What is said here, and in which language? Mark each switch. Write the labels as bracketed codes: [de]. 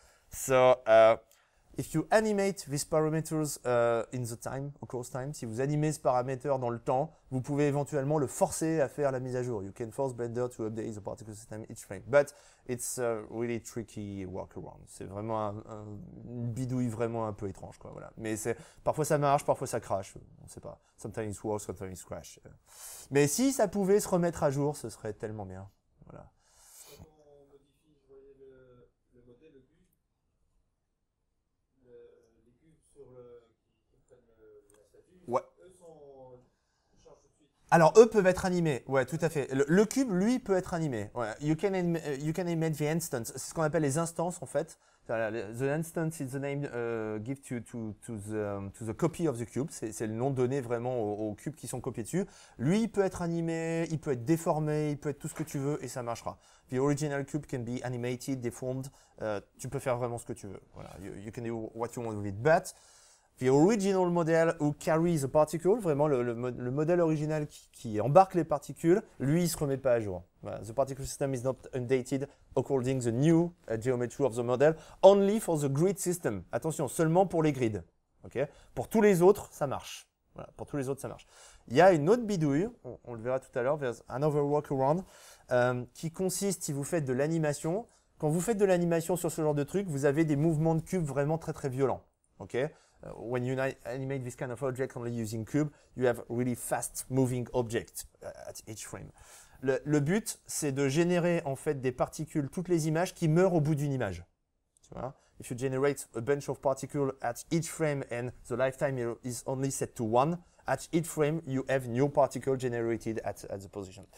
[en] So, if you animate these parameters in the time, across time, [fr] si vous animez ce paramètre dans le temps, vous pouvez éventuellement le forcer à faire la mise à jour. [en] You can force Blender to update the particle system each frame, but it's a really tricky workaround. [fr] C'est vraiment une bidouille vraiment un peu étrange, quoi. Voilà. Mais parfois ça marche, parfois ça crache. On ne sait pas. [en] Sometimes it works, sometimes it crash. [fr] Mais si ça pouvait se remettre à jour, ce serait tellement bien. Voilà. Ouais. Alors, eux peuvent être animés. Ouais, tout à fait. Le cube, lui, peut être animé. Ouais. [en] You can animate the instance. [fr] C'est ce qu'on appelle les instances, en fait. [en] The instance is the name given to the copy of the cube. [fr] C'est le nom donné vraiment aux cubes qui sont copiés dessus. Lui, il peut être animé, il peut être déformé, il peut être tout ce que tu veux et ça marchera. [en] The original cube can be animated, deformed. [fr] Tu peux faire vraiment ce que tu veux. Voilà. [en] You can do what you want with it. But the original model who carries the particle, [fr] vraiment le modèle original qui embarque les particules, lui, il ne se remet pas à jour. Voilà. [en] The particle system is not updated according the new geometry of the model, only for the grid system. [fr] Attention, seulement pour les grids. Okay? Pour tous les autres, ça marche. Voilà, pour tous les autres, ça marche. Il y a une autre bidouille, on le verra tout à l'heure, [en] there's another workaround, [fr] qui consiste, si vous faites de l'animation, quand vous faites de l'animation sur ce genre de truc, vous avez des mouvements de cube vraiment très très violents. Okay? [en] When you animate this kind of object only using cube, you have really fast moving object at each frame. [fr] Le but, c'est de générer en fait des particules, toutes les images qui meurent au bout d'une image. Tu vois? [en] If you generate a bunch of particles at each frame and the lifetime is only set to 1, at each frame you have new particle generated at the position.